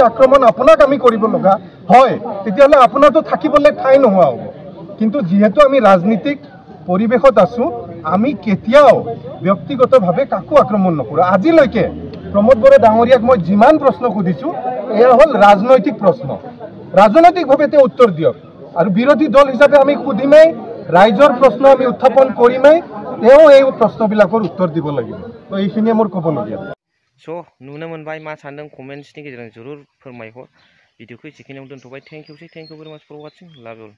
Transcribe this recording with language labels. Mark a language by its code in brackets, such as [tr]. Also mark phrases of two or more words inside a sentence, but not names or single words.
[as] আক্ৰমণ আপোনাক আমি কৰিব লগা হয় তেতিয়াহ'লে আপোনাৰতো থাকিবলৈ ঠাই নোহোৱা হ'ব কিন্তু যিহেতু আমি ৰাজনীতিক পৰিৱেশত আছোঁ আমি কেতিয়াও ব্যক্তিগতভাৱে কাকো আক্ৰমণ নকৰোঁ আজিলৈকে প্ৰমোদ বড়ো ডাঙৰীয়াক মই যিমান প্ৰশ্ন সুধিছোঁ এয়া হ'ল ৰাজনৈতিক প্ৰশ্ন ৰাজনৈতিকভাৱে তেওঁ উত্তৰ দিয়ক আৰু বিৰোধী দল হিচাপে আমি সুধিমেই ৰাইজৰ প্ৰশ্ন আমি উত্থাপন কৰিমেই তেওঁ এই প্ৰশ্নবিলাকৰ উত্তৰ দিব লাগিব তো এইখিনিয়ে মোৰ ক'বলগীয়া [brx] स' नुनो मोनबाय मा सानदों कमेन्ट्सनि गेजेरजों जरुर फोरमायहर भिडिअखौ एसेखिनियाव दोनथ'बाय [en] Thank you very much for watching love you